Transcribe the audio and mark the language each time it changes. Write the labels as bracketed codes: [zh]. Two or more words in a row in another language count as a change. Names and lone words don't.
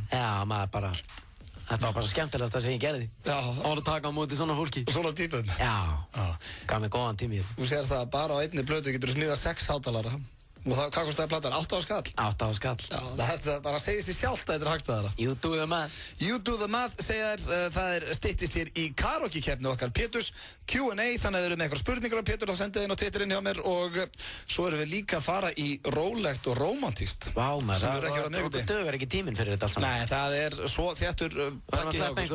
[is] Já, maður bara... Þetta var bara skemmtilegast það sem ég gerði. Já. Það var að taka á móti svona fólki. Svona típum. Já. Gaf mig góðan tími. Þú sér það bara á einni plötu getur þú smíðað 6 hátalara. Og það, hvað kostaði platan? 8 á skall? 8 á skall. Já, þetta bara segir sér sjálft að þetta er hagstæðara. [en] You do the math. You do the math, [is] segja þér, það styttist hér í karaoke-keppni okkar Péturs Q&A, þannig að þið eru með eitthvað spurningar á Pétur, þá sendið inn á Twitterinn hjá mér og svo erum við líka að fara í rólegt og rómantískt. Vá, maður, það dögur ekki tíminn fyrir þetta alls saman. Nei, það er svo þéttur pakkið hjá okkur.